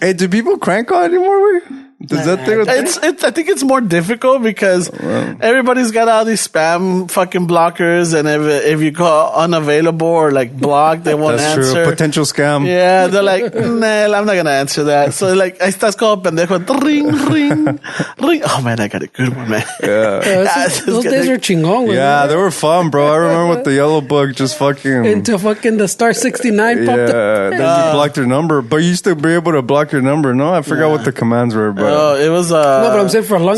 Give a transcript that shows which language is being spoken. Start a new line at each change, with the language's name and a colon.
English: Hey, do people crank on anymore? Does that thing? it's I think it's more difficult because everybody's got all these spam fucking blockers, and if you call unavailable or like blocked, they won't That's answer. true. Potential scam. Yeah, they're like, nah, I'm not gonna answer that.
Spanish: So like, ahí estás como pendejo, ring.
English: Oh man, I got a good one, man. Those days are chingón, güey. Yeah, they were fun, bro. I remember with the yellow book, just fucking. Until fucking the star 69 popped up. Yeah, then you blocked your number, but you used to be able to block your number. No, I forgot what the commands were, but Oh, it was No, but I'm saying for a long